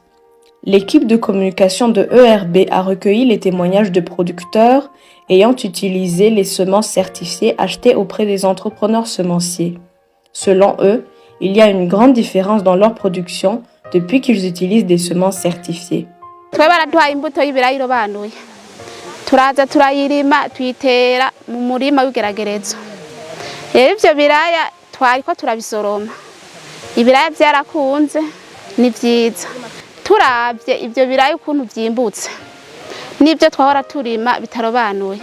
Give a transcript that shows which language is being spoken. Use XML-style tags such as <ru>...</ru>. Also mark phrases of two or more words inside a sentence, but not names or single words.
<fr>L'équipe de communication de ERB a recueilli les témoignages de producteurs ayant utilisé les semences certifiées achetées auprès des entrepreneurs semenciers. Selon eux, il y a une grande différence dans leur production depuis qu'ils utilisent des semences certifiées.</fr> <rn>Twe baraduhaye imbuto y'ibirayi irobanuye. Turaza turayirima tuyitera mu murima w'igeragerezo. Rero ivyo biraya twariko turabisoroma. Ibiraya byarakunze ni vyiza. Turavye ivyo biraya ukuntu vyimbutse. Nibyo twahora turima bitarobanuye.</rn>